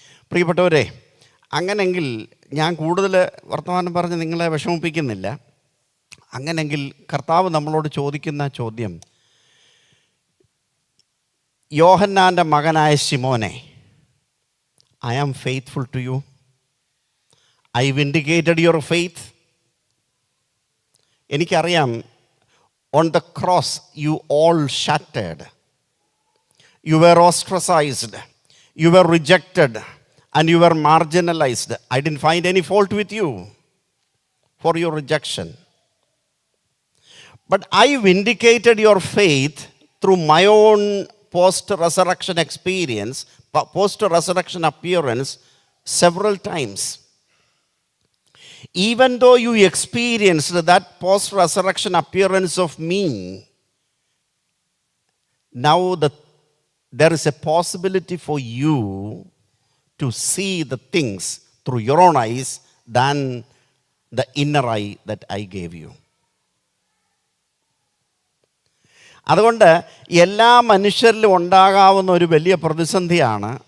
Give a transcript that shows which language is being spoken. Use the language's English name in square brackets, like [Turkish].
[Malayalam] പ്രിയപ്പെട്ടവരെ, അങ്ങനെങ്കിൽ ഞാൻ കൂടുതൽ വർത്തമാനം പറഞ്ഞ് നിങ്ങളെ വിഷമിപ്പിക്കുന്നില്ല. അങ്ങനെങ്കിൽ കർത്താവ് നമ്മളോട് ചോദിക്കുന്ന ചോദ്യം, യോഹന്നാൻ്റെ മകനായ ശിമോനെ, [English] I am faithful to you. I vindicated your faith. [Malayalam] എനിക്കറിയാം, [English] on the cross you all shattered. You were ostracized. You were rejected. And you were marginalized. I didn't find any fault with you for your rejection. But I vindicated your faith through my own post-resurrection experience, post-resurrection appearance several times. Even though you experienced that post-resurrection appearance of me, now there is a possibility for you to see the things through your own eyes than the inner eye that I gave you. [Malayalam] അതുകൊണ്ട് എല്ലാ മനുഷ്യരിലും ഉണ്ടാകാവുന്ന ഒരു വലിയ പ്രതിസന്ധിയാണ്.